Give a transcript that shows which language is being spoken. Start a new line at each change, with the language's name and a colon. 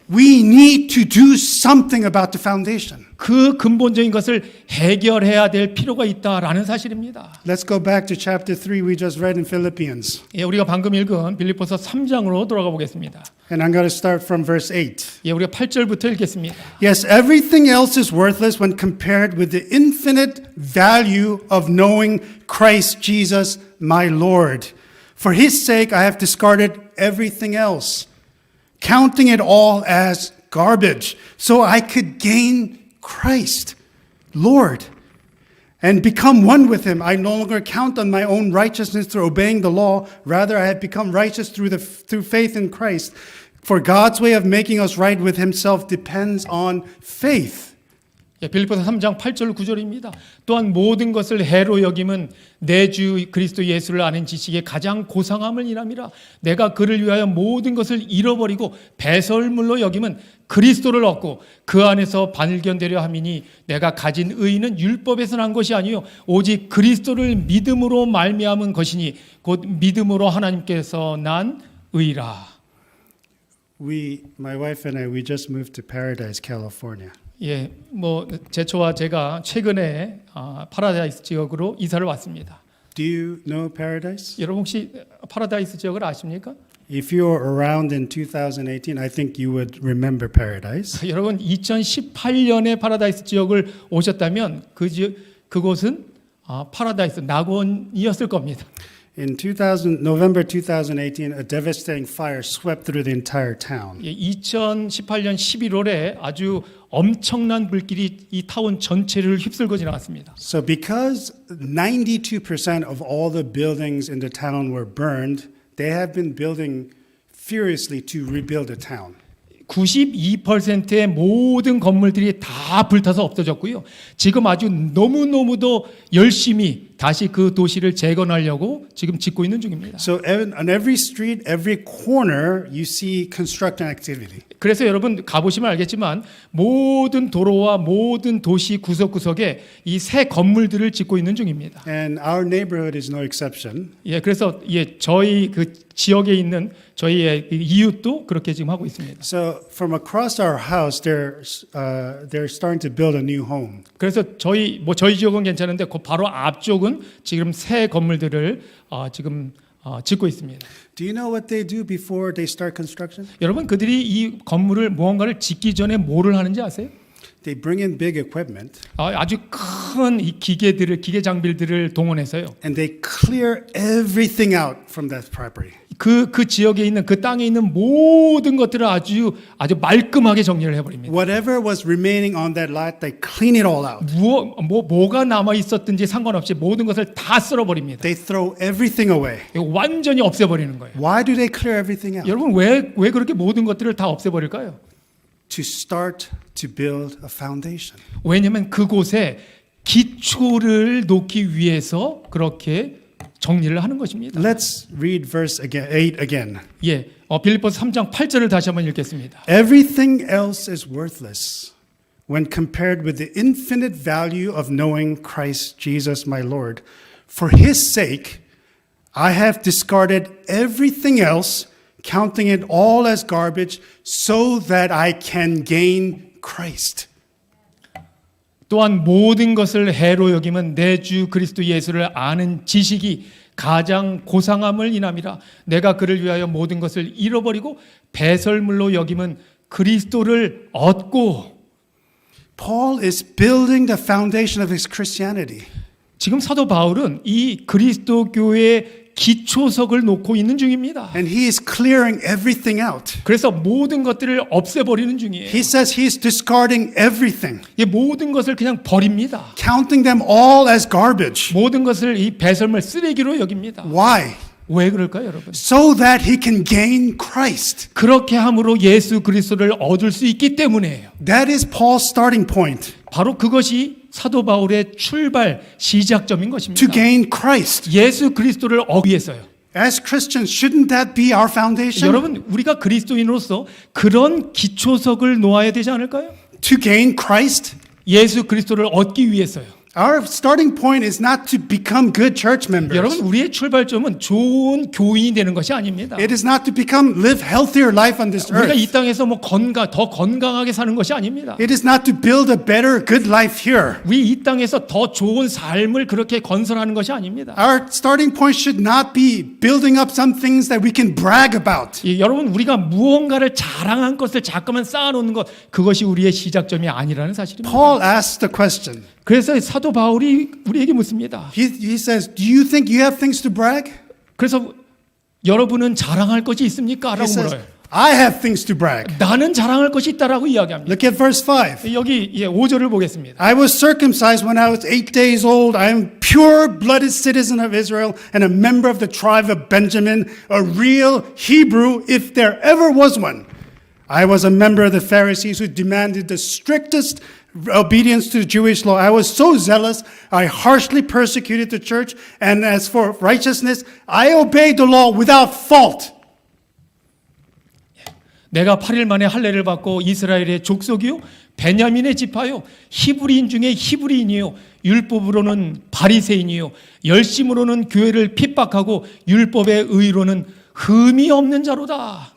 English: we need to do something about the foundation.
Korean: 그 근본적인 것을 해결해야 될 필요가 있다라는 사실입니다.
English: Let's go back to chapter 3 we just read in Philippians.
Korean: 예, 우리가 방금 읽은 읽은 빌립보서 3장으로 돌아가 보겠습니다.
English: And I'm going to start from verse 8.
Korean: 예, 우리가 8절부터 읽겠습니다.
English: Yes, everything else is worthless when compared with the infinite value of knowing Christ Jesus, my Lord. For his sake, I have discarded everything else, counting it all as garbage, so I could gain Christ, Lord, and become one with him. I no longer count on my own righteousness through obeying the law. Rather, I have become righteous through faith in Christ. For God's way of making us right with himself depends on faith.
Korean: 예, 빌립보서 3장 8절 9절입니다. 또한 모든 것을 해로 여김은 내 주 그리스도 예수를 아는 지식의 가장 고상함을 인함이라. 내가 그를 위하여 모든 것을 잃어버리고 배설물로 여김은 그리스도를 얻고 그 안에서 발견되려 함이니 내가 가진 의는 율법에서 난 것이 아니요 오직 그리스도를 믿음으로 말미암은 것이니 곧 믿음으로 하나님께서 난 의라.
English: My wife and I, we just moved to Paradise, California.
Korean: 예, 뭐 제초와 제가 최근에 파라다이스 지역으로 이사를 왔습니다.
English: Do you know Paradise?
Korean: 여러분 혹시 파라다이스 지역을 아십니까?
English: If you were around in 2018, I think you would remember Paradise.
Korean: 여러분 2018년에 파라다이스 지역을 오셨다면 그곳은 파라다이스 낙원이었을 겁니다.
English: In November 2018, a devastating fire swept through the entire town.
Korean: 2018년 11월에 아주 엄청난 불길이 이 타운 전체를 휩쓸고 지나갔습니다.
English: So because 92% of all the buildings in the town were burned, they have been building furiously to rebuild the town.
Korean: 92%의 모든 건물들이 다 불타서 없어졌고요. 지금 아주 너무너무도 열심히 다시 그 도시를 재건하려고 지금 짓고 있는 중입니다.
English: So on every street, every corner, you see construction activity.
Korean: 그래서 여러분 가보시면 알겠지만 모든 도로와 모든 도시 구석구석에 이 새 건물들을 짓고 있는 중입니다.
English: And our neighborhood is no exception.
Korean: 예, 그래서 저희 그 지역에 있는 저희의 이웃도 그렇게 지금 하고 있습니다.
English: So from across our house, they're starting to build a new home.
Korean: 그래서 저희 지역은 괜찮은데 그 바로 앞쪽은 지금 새 건물들을 지금 짓고 있습니다.
English: Do you know what they do before they start construction?
Korean: 여러분 그들이 이 건물을 무언가를 짓기 전에 뭐를 하는지 아세요?
English: They bring in big equipment
Korean: 아주 큰 이 기계 장비들을 동원해서요.
English: and they clear everything out from that property.
Korean: 그 지역에 있는 그 땅에 있는 모든 것들을 아주 말끔하게 정리를 해버립니다.
English: Whatever was remaining on that lot, they clean it all out.
Korean: 뭐가 남아 있었든지 상관없이 모든 것을 다 쓸어버립니다.
English: They throw everything away.
Korean: 완전히 없애버리는 거예요.
English: Why do they clear everything out?
Korean: 여러분 왜 그렇게 모든 것들을 다 없애버릴까요?
English: To start to build a foundation.
Korean: 왜냐하면 그곳에 기초를 놓기 위해서 그렇게 정리를 하는 것입니다.
English: Let's read verse 8 again.
Korean: 예, 빌립보서 3장 8절을 다시 한번 읽겠습니다.
English: Everything else is worthless when compared with the infinite value of knowing Christ Jesus my Lord. For his sake, I have discarded everything else, counting it all as garbage, so that I can gain Christ.
Korean: 또한 모든 것을 해로 여김은 내 주 그리스도 예수를 아는 지식이 가장 고상함을 인함이라. 내가 그를 위하여 모든 것을 잃어버리고 배설물로 여김은 그리스도를 얻고.
English: Paul is building the foundation of his Christianity.
Korean: 지금 사도 바울은 이 그리스도교의 기초석을 놓고 있는 중입니다.
English: And he is clearing everything out.
Korean: 그래서 모든 것들을 없애버리는 중이에요.
English: He says he is discarding everything.
Korean: 이 모든 것을 그냥 버립니다.
English: Counting them all as garbage.
Korean: 모든 것을 이 배설물 쓰레기로 여깁니다.
English: Why?
Korean: 왜 그럴까요, 여러분?
English: So that he can gain Christ.
Korean: 그렇게 함으로 예수 그리스도를 얻을 수 있기 때문이에요.
English: That is Paul's starting point.
Korean: 바로 그것이 사도 바울의 출발 시작점인 것입니다.
English: To gain Christ.
Korean: 예수 그리스도를 얻기 위해서요.
English: As Christians, shouldn't that be our foundation?
Korean: 여러분, 우리가 그리스도인으로서 그런 기초석을 놓아야 되지 않을까요?
English: To gain Christ?
Korean: 예수 그리스도를 얻기 위해서요.
English: Our starting point is not to become good church members.
Korean: 여러분, 우리의 출발점은 좋은 교인이 되는 것이 아닙니다.
English: It is not to become live healthier life on this
Korean: 우리가 이
English: earth.
Korean: 땅에서 뭐 더 건강하게 사는 것이 아닙니다.
English: It is not to build a better good life here.
Korean: 우리 이 땅에서 더 좋은 삶을 그렇게 건설하는 것이 아닙니다.
English: Our starting point should not be building up some things that we can brag about.
Korean: 여러분, 우리가 무언가를 자랑한 것을 잠깐만 쌓아놓는 것, 그것이 우리의 시작점이 아니라는 사실입니다.
English: Paul asks the question.
Korean: 그래서 사도 바울이 우리에게 묻습니다.
English: He says, do you think you have things to brag?
Korean: 그래서 여러분은 자랑할 것이 있습니까?
English: He
Korean: 라고
English: says,
Korean: 물어요.
English: I have things to brag.
Korean: 나는 자랑할 것이 있다라고 이야기합니다.
English: Look at verse 5.
Korean: 여기 5절을 보겠습니다.
English: I was circumcised when I was 8 days old. I am pure-blooded citizen of Israel and a member of the tribe of Benjamin, a real Hebrew if there ever was one. I was a member of the Pharisees who demanded the strictest obedience to the Jewish law. I was so zealous, I harshly persecuted the church, and as for righteousness, I obeyed the law without fault.
Korean: 내가 8일 만에 할례를 받고 이스라엘의 족속이요 베냐민의 지파요 히브리인 중에 히브리인이요 율법으로는 바리새인이요 열심으로는 교회를 핍박하고 율법의 의로는 흠이 없는 자로다.